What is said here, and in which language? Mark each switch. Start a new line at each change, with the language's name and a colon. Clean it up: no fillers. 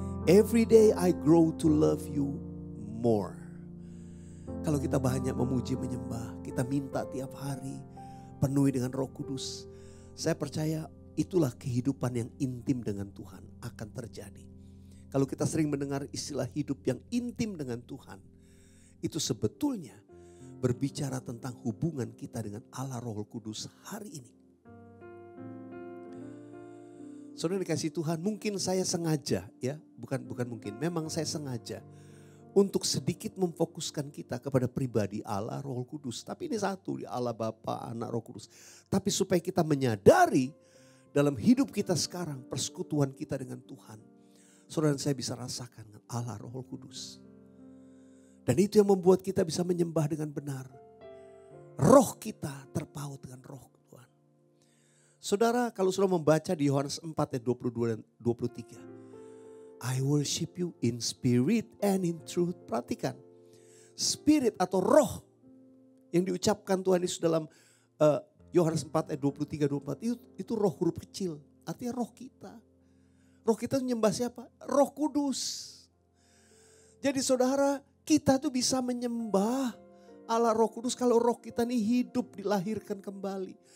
English: Every day I grow to love you more.
Indonesian: Kalau kita banyak memuji menyembah, kita minta tiap hari penuhi dengan Roh Kudus. Saya percaya itulah kehidupan yang intim dengan Tuhan akan terjadi. Kalau kita sering mendengar istilah hidup yang intim dengan Tuhan, itu sebetulnya berbicara tentang hubungan kita dengan Allah Roh Kudus hari ini. Saudara dikasih Tuhan, mungkin saya sengaja ya, bukan mungkin, memang saya sengaja untuk sedikit memfokuskan kita kepada pribadi Allah Roh Kudus. Tapi ini satu, di Allah Bapa, Anak, Roh Kudus. Tapi supaya kita menyadari dalam hidup kita sekarang, persekutuan kita dengan Tuhan. Saudara dan saya bisa rasakan dengan Allah Roh Kudus. Dan itu yang membuat kita bisa menyembah dengan benar. Roh kita terpaut dengan roh Tuhan. Saudara kalau sudah membaca di Yohanes 4 ayat 22 dan 23.
English: I worship you in spirit and in truth.
Indonesian: Perhatikan. Spirit atau roh yang diucapkan Tuhan Yesus dalam Yohanes 4 ayat 23-24 itu roh huruf kecil. Artinya roh kita. Roh kita menyembah siapa? Roh Kudus. Jadi saudara, kita tuh bisa menyembah Allah Roh Kudus kalau roh kita ini hidup, dilahirkan kembali.